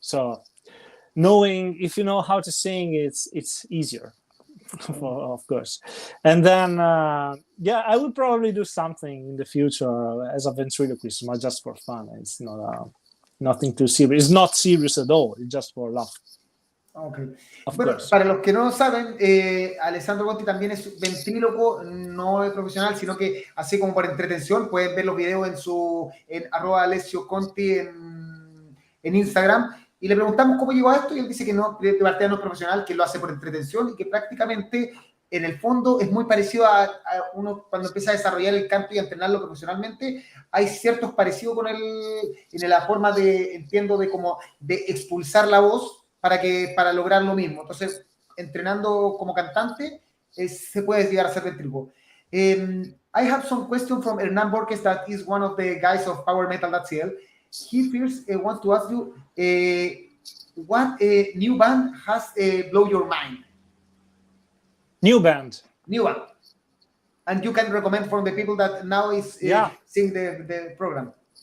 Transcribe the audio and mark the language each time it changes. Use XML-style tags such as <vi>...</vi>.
<en>So if you know how to sing, it's easier, of course. And then I would probably do something in the future as a ventriloquist, not just for fun. It's not nothing too serious. It's not serious at all. It's just for laugh. Okay.</en> <es>Bueno, para los que no lo saben, Alessandro Conti también es ventríloco, no es profesional, sino que así como por entretención. Pueden ver los videos en @AlessioConti en Instagram. Y le preguntamos cómo llegó a esto y él dice que no, de partida no es profesional, que lo hace por entretención y que prácticamente en el fondo es muy parecido a uno cuando empieza a desarrollar el canto y a entrenarlo profesionalmente. Hay ciertos parecidos con en la forma entiendo, de expulsar la voz para lograr lo mismo. Entonces, entrenando como cantante, se puede llegar a ser ventríloco.</es> <en>I have some question from Hernán Borges, that is one of the guys of Power Metal.cl. He first wants to ask you, what new band has blown your mind? New band. New one. And you can recommend for the people that now is seeing the program.</en>